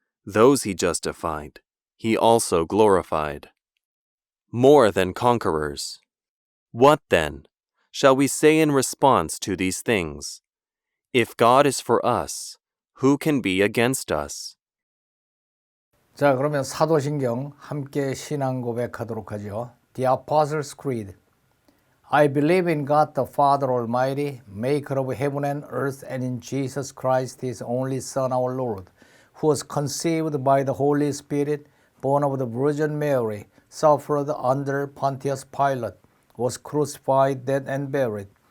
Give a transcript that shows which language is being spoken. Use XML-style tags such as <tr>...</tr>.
<en>Those He justified, He also glorified. More than conquerors. What then shall we say in response to these things? If God is for us, who can be against us?</en> <ko>자, 그러면 사도신경 함께 신앙 고백하도록 하죠.</ko> <en>The Apostles' Creed. I believe in God the Father Almighty, maker of heaven and earth, and in Jesus Christ, His only Son, our Lord, who was conceived by the Holy Spirit, born of the Virgin Mary, suffered under Pontius Pilate, was crucified, dead, and buried.</en>